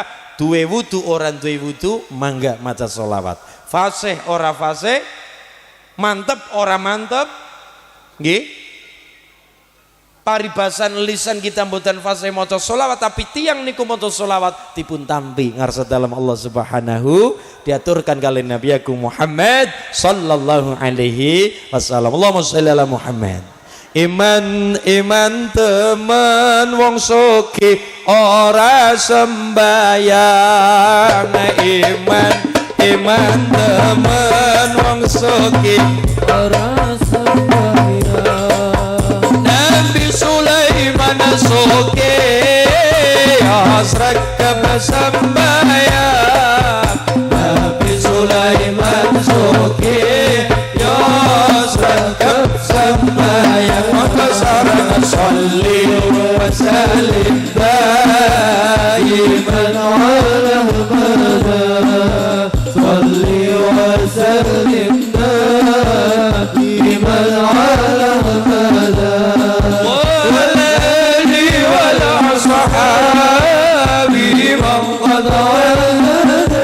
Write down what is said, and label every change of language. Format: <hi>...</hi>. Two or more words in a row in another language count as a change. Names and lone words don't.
<jv>Duwe wudu ora duwe wudu mangga maca sholawat. Fasih ora fasih, mantep ora mantep nggih. Paribasan lisan kita mboten fasih maca sholawat, tapi tiang niku maca sholawat dipun tampi ngarsa dalam Allah Subhanahu, diaturkan kali Nabi Muhammad</jv> <ar>صلى الله عليه وسلم. اللهم صل على محمد.</ar> <jv>Iman temen wong soki ora sembayang. Iman temen wong soki ora sembayang. Nabi Sulaiman soki asrak sembayang. Nabi Sulaiman soki asrak sembayang.</jv> <ar>صل وسلم دائما على أبدا. صل وسلم دائما على أبدا. والآل والأصحاب من قد ولدا.</ar>